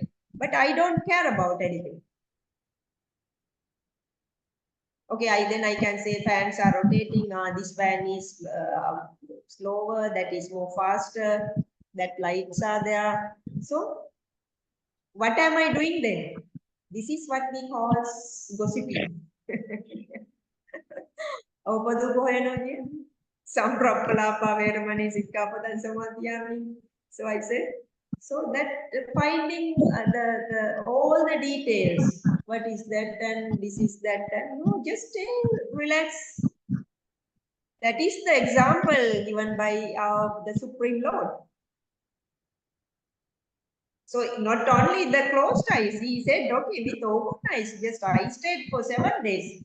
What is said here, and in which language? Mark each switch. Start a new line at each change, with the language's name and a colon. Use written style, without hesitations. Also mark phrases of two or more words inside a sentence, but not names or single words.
English: But I don't care about anything. Okay, then I can say fans are rotating. This fan is slower, that is more faster, that lights are there. So, what am I doing then? This is what we call gossiping. Aupaduko henoje.
Pali: Samprapalapa veramani sikkhapada samadhyami.
English: So I said, so that finding the all the details, what is that and this is that and no, just stay relax. That is the example given by the Supreme Lord. So not only the closed eyes, he said, okay, with open eyes, just I stayed for 7 days.